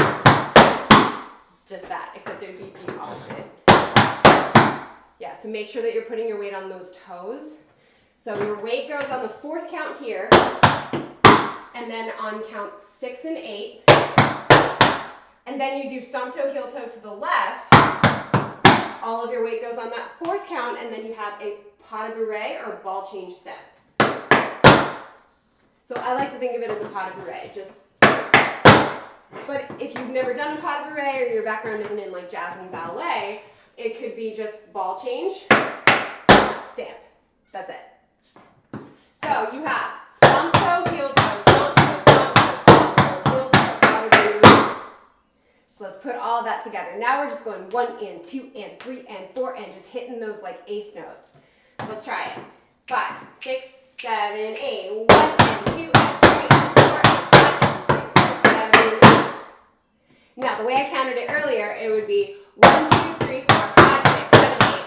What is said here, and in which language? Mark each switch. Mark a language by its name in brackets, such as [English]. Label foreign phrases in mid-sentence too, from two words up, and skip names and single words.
[English] Just that, except it would be the opposite. Yeah, so make sure that you're putting your weight on those toes. So your weight goes on the 4th count here, and then on count 6 and 8. And then you do stomp toe, heel toe to the left. All of your weight goes on that 4th count, and then you have a [French] pas de bourrée [English] or ball change step. So I like to think of it as a [French] pas de bourrée, [English] but if you've never done a [French] pas de bourrée [English] or your background isn't in like jazz and ballet, it could be just ball change, stamp. That's it. So you have stomp toe, heel toe, stomp toe, stomp toe, stomp toe, heel toe, [French] pas de bourrée. [English] So let's put all that together. Now we're just going 1 and 2 and 3 and 4 and just hitting those like 8th notes. So let's try it. 5, 6, 7, 8. 1 and 2 and 3 and 4 and 5 and 6 and 7, 8. Now, the way I counted it earlier, it would be 1, 2, 3, 4, 5, 6, 7, 8.